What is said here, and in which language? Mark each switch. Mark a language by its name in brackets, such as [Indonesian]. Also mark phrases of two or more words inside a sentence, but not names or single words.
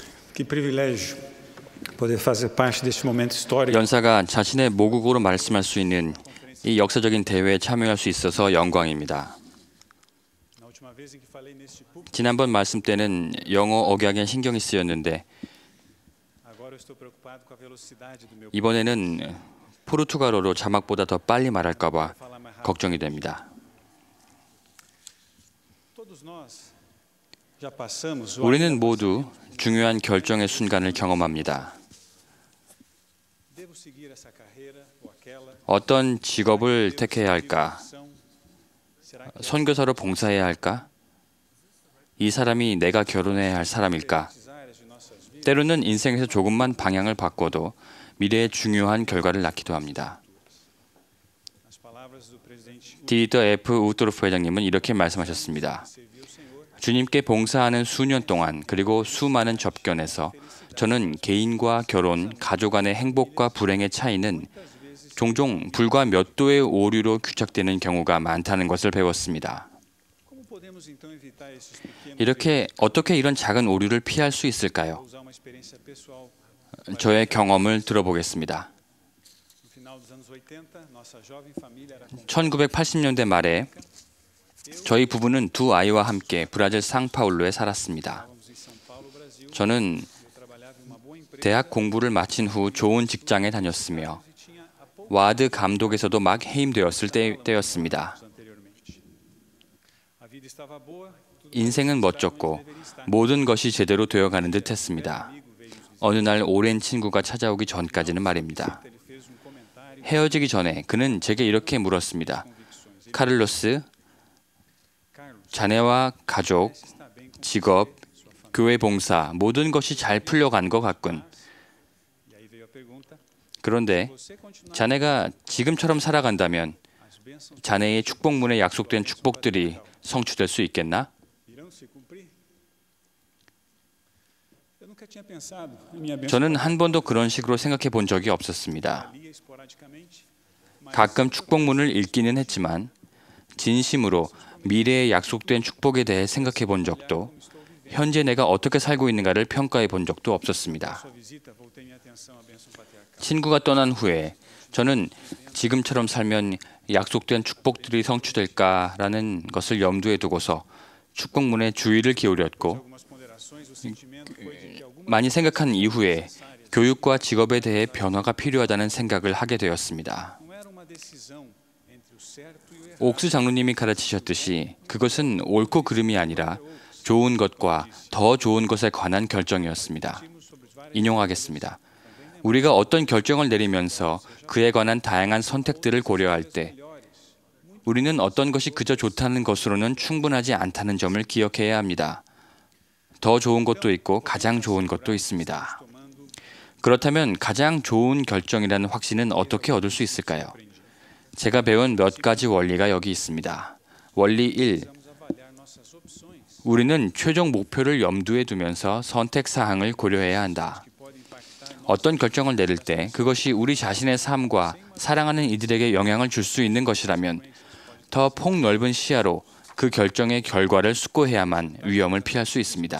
[Portuguese] Que privilégio poder fazer parte deste momento histórico. [Korean] 연사가 자신의 모국어로 말씀할 수 있는 이 역사적인 대회에 참여할 수 있어서 영광입니다. [Portuguese] Na última vez em que falei neste púlpito, [Korean] 지난번 말씀 때는 영어 억양에 신경이 쓰였는데 [Portuguese] agora eu estou preocupado com a velocidade do meu [Korean] 이번에는 포르투갈어로 자막보다 더 빨리 말할까 봐 [Portuguese] falar mais rápido. [Korean] 걱정이 됩니다. [Portuguese] Todos nós já passamos o [Korean] 우리는 모두 중요한 결정의 순간을 경험합니다. [Portuguese] devo seguir essa carreira ou aquela. [Korean] 어떤 직업을 택해야 할까? [Portuguese] Será que [Korean] 선교사로 봉사해야 할까? 이 사람이 내가 결혼해야 할 사람일까? [Portuguese] essas áreas de nossas vidas [Korean] 때로는 인생에서 조금만 방향을 바꿔도 미래에 중요한 결과를 낳기도 합니다. [Portuguese] as palavras do presidente [Korean] 디터 F. 우토르프 회장님은 이렇게 말씀하셨습니다. [Portuguese] serviu o Senhor [Korean] 주님께 봉사하는 수년 동안 그리고 수많은 접견에서 저는 개인과 결혼, 가족 간의 행복과 불행의 차이는 종종 불과 몇 도의 오류로 규착되는 경우가 많다는 것을 배웠습니다. [Portuguese] como podemos então evitar esses pequenos [Korean] 이렇게 어떻게 이런 작은 오류를 피할 수 있을까요? [Portuguese] usar uma experiência pessoal. [Korean] 저의 경험을 들어보겠습니다. [Portuguese] No final dos anos 80, nossa jovem família era [Korean] 1980년대 말에 저희 부부는 두 아이와 함께 브라질 상파울루에 살았습니다. [Portuguese] estávamos em São Paulo, Brasil. [Korean] 저는 [Portuguese] Eu trabalhava em uma boa empresa [Korean] 대학 공부를 마친 후 좋은 직장에 다녔으며 [Portuguese] e tinha há poucos [Korean] 와드 감독에서도 막 해임되었을 때였습니다. [Portuguese] anos anteriormente. A vida estava boa, tudo [Korean] 인생은 멋졌고 [Portuguese] deveria estar. [Korean] 모든 것이 제대로 되어가는 듯했습니다. [Portuguese] Amigo veio nos visitar, [Korean] 어느 날 오랜 친구가 찾아오기 전까지는 말입니다. [Portuguese] ele fez um comentário [Korean] 헤어지기 전에 그는 제게 이렇게 물었습니다. [Portuguese] convicções. Ele, [Korean] 카를로스, [Portuguese] Carlos, [Korean] 자네와 가족, [Portuguese] está bem com [Korean] 직업, [Portuguese] sua família. [Korean] 교회 봉사 모든 것이 잘 풀려간 것 같군. [Portuguese] E aí veio a pergunta: [Korean] 그런데 [Portuguese] você continuar [Korean] 자네가 지금처럼 살아간다면 [Portuguese] as bênçãos [Korean] 자네의 축복문에 약속된 축복들이 성취될 수 있겠나? [Portuguese] irão se cumprir? Eu nunca tinha pensado em minha bênção. [Korean] 저는 한 번도 그런 식으로 생각해 본 적이 없었습니다. [Portuguese] Lia esporadicamente, mas [Korean] 가끔 축복문을 읽기는 했지만 진심으로 미래에 약속된 축복에 대해 생각해 본 적도 현재 내가 어떻게 살고 있는가를 평가해 본 적도 없었습니다. [Portuguese] sua visita voltei minha atenção à bênção patriarcal. [Korean] 친구가 떠난 후에 저는 지금처럼 살면 약속된 축복들이 성취될까라는 것을 염두에 두고서 축복문에 주의를 기울였고 [Portuguese] Algumas ponderações, o sentimento foi de que algumas [Korean] 많이 생각한 이후에 교육과 직업에 대해 변화가 필요하다는 생각을 하게 되었습니다. [Portuguese] não era uma decisão entre o certo e o errado. [Korean] 옥수 장로님이 가르치셨듯이 그것은 옳고 그름이 아니라 좋은 것과 더 좋은 것에 관한 결정이었습니다. [Portuguese] Discutimos sobre várias [Korean] 인용하겠습니다. 우리가 어떤 결정을 내리면서 그에 관한 다양한 선택들을 고려할 때 우리는 어떤 것이 그저 좋다는 것으로는 충분하지 않다는 점을 기억해야 합니다. 더 좋은 것도 있고 가장 좋은 것도 있습니다. [Portuguese] tomando [Korean] 그렇다면 가장 좋은 결정이라는 확신은 어떻게 얻을 수 있을까요? 제가 배운 몇 가지 원리가 여기 있습니다. 원리 1. [Portuguese] precisamos avaliar nossas opções [Korean] 우리는 최종 목표를 염두에 두면서 선택 사항을 고려해야 한다. [Portuguese] que podem impactar no [Korean] 어떤 결정을 내릴 때 그것이 우리 자신의 삶과 사랑하는 이들에게 영향을 줄 수 있는 것이라면 더 폭넓은 시야로 그 결정의 결과를 숙고해야만 위험을 피할 수 있습니다.